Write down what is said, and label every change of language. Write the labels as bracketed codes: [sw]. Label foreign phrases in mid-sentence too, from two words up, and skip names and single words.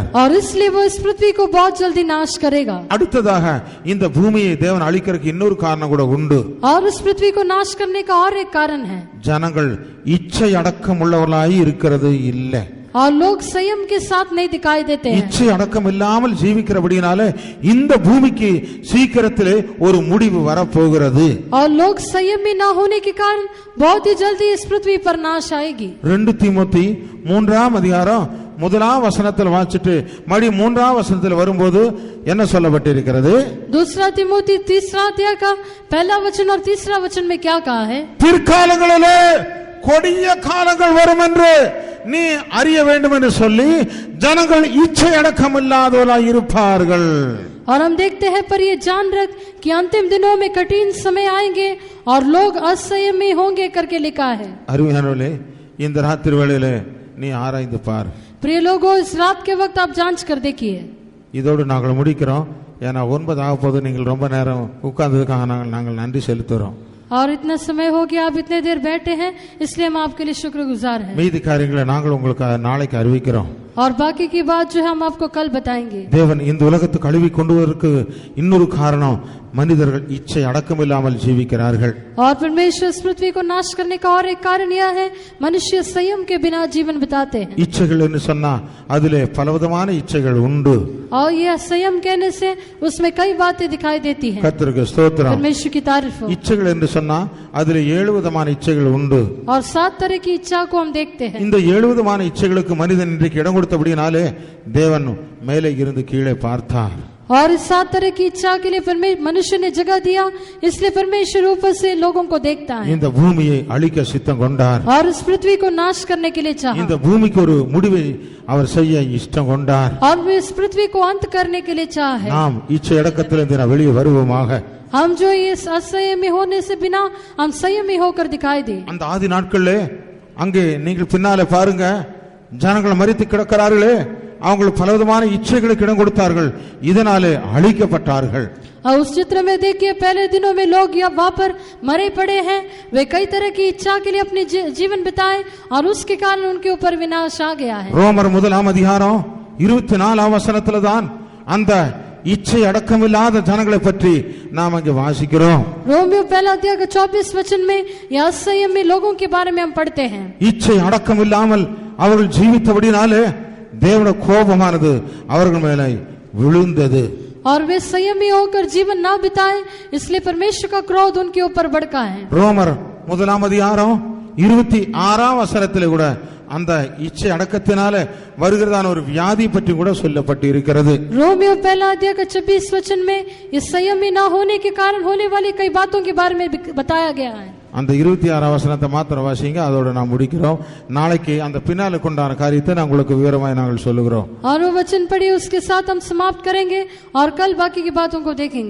[hi] और इसलिए वो इस पृथ्वी को बहुत जल्दी नाश करेगा। [ta] அடுத்ததாக இந்த பூமியை தேவன் அழிக்கிறதுக்கு இன்னொரு காரணம் கூட உண்டு. [hi] और इस पृथ्वी को नाश करने का और एक कारण है, [ta] ஜனங்கள் இச்சை அடக்கம் உள்ளவர்களாய் இருக்கிறது இல்லை. [hi] और लोग संयम के साथ नहीं दिखाई देते हैं। [ta] இச்சை அடக்கம் இல்லாமல் ஜீவிக்கிறபடினால இந்த பூமிக்கு சீக்கிரத்திலே ஒரு முடிவு வரப்போகிறது. [hi] और लोग संयमी ना होने के कारण बहुत ही जल्दी इस पृथ्वी पर नाश आएगी। [ta] 2 தீமோத்தி 3ஆம் அதிகாரம் 1ஆம் வசனத்தில் வாசிட்டு மறுபடி 3ஆம் வசனத்தில் வரும்போது என்ன சொல்லப்பட்டிருக்கிறது? [hi] दूसरा तिमोथी 3 अध्याय का पहला वचन और 3 वचन में क्या कहा है? [ta] பிற்காலங்களிலே கொடிய காலங்கள் வரும் என்று நீ அறிய வேண்டும் என்று சொல்லி ஜனங்கள் இச்சை அடக்கம் இல்லாதவர்களாய் இருப்பார்கள். [hi] और हम देखते हैं पर ये जान रख कि अंतिम दिनों में कठिन समय आएंगे और लोग असंयमी होंगे करके लिखा है। [ta] அருமையானவர்களே, இந்த ராத்திரி வேளையிலே நீ ஆராய்ந்து பார். [hi] प्रिय लोगों, इस रात के वक्त आप जांच कर देखिए। [ta] இதோடு நாங்கள் முடிக்கிறோம். ஏன்னா 9 ஆக போது நீங்கள் ரொம்ப நேரம் உட்கார்ந்ததுக்காக நாங்கள் நன்றி செலுத்துகிறோம். [hi] और इतना समय हो गया आप इतने देर बैठे हैं, इसलिए हम आपके लिए शुक्रगुजार हैं। [ta] மீதி காரியங்களை நாங்கள் உங்களுக்கு நாளைக்கு அறிவிக்கிறோம். [hi] और बाकी की बात जो है हम आपको कल बताएंगे. [ta] தேவன் இந்த உலகத்தை கழுவி கொண்டு வருவதற்கு இன்னொரு காரணம், மனிதர்கள் இச்சை அடக்கமில்லாமல் ஜீவிக்கிறார்கள். [hi] और परमेश्वर इस पृथ्वी को नाश करने का और एक कारण यह है, मनुष्य संयम के बिना जीवन बिताते हैं. [ta] இச்சைகள் என்று சொன்னா அதிலே பலவிதமான இச்சைகள் உண்டு. [hi] और यह संयम कहने से उसमें कई बातें दिखाई देती हैं. [ta] கர்த்தருக்கு ஸ்தோத்திரம். [hi] परमेश्वर की तारीफ हो. [ta] இச்சைகள் என்று சொன்னா அதிலே 7 விதமான இச்சைகள் உண்டு. [hi] और 7 तरह की इच्छा को हम देखते हैं. [ta] இந்த 7 விதமான இச்சைகளுக்கு மனிதன் இன்றைக்கு இடம் கொடுத்தபடினாலே தேவன் மேலே இருந்து கீழே பார்த்தார். [hi] और इस 7 तरह की इच्छा के लिए मनुष्य ने जगह दिया, इसलिए परमेश्वर ऊपर से लोगों को देखता है. [ta] இந்த பூமியை அழிக்க சித்தம் கொண்டார். [hi] और इस पृथ्वी को नाश करने के लिए चाहा. [ta] இந்த பூமிக்கு ஒரு முடிவை அவர் செய்ய இஷ்டம் கொண்டார். [hi] और वे इस पृथ्वी को अंत करने के लिए चाहा है. [ta] நாம் இச்சை அடக்கத்திலிருந்து வெளியே வருவோமாக. [hi] हम जो इस असंयमी होने से बिना हम संयमी होकर दिखाई दे. [ta] அந்த ஆதி நாட்களிலே அங்கே நீங்கள் பின்னாலே பாருங்க, ஜனங்கள் மரித்து கிடக்கிறார்களே, அவங்களுக்கு பலவிதமான இச்சைகளுக்கு இடம் கொடுத்தார்கள், இதனாலே அழிக்கப்பட்டார்கள். [hi] और उस चित्र में देखिए, पहले दिनों में लोग या वहां पर मरे पड़े हैं, वे कई तरह की इच्छा के लिए अपनी जीवन बिताए और उसके कारण उनके ऊपर विनाश आ गया है. [ta] ரோமர் 1 அதிகாரம் 24 வசனத்துல தான் அந்த இச்சை அடக்கமில்லாத ஜனங்களை பற்றி நாம் அங்கே வாசிக்கிறோம். [hi] रोमियो 1 अध्याय के 24 वचन में या असंयमी लोगों के बारे में हम पढ़ते हैं. [ta] இச்சை அடக்கமில்லாமல் அவர்கள் ஜீவித்தபடினாலே தேவனுடைய கோபமானது அவர்கள் மேலே விழுந்தது. [hi] और वे संयमी होकर जीवन ना बिताए, इसलिए परमेश्वर का क्रोध उनके ऊपर भड़का है. [ta] ரோமர் 1 அதிகாரம் 26 வசனத்திலே கூட அந்த இச்சை அடக்கத்தினால வருகிறதான ஒரு வியாதி பற்றி கூட சொல்லப்பட்டு இருக்கிறது. [hi] रोमियो 1 अध्याय का 26 वचन में इस संयमी ना होने के कारण होने वाली कई बातों के बारे में बताया गया है. [ta] அந்த 26 வசனத்தை மாத்திரம் வாசிங்க, அதோட நாம் முடிக்கிறோம். நாளைக்கு அந்த பின்னால கொண்டான காரியத்தை நான் உங்களுக்கு விவரமாய் நாங்கள் சொல்லுகிறோம். [hi] और वो वचन पढ़िए, उसके साथ हम समाप्त करेंगे और कल बाकी की बातों को देखेंगे.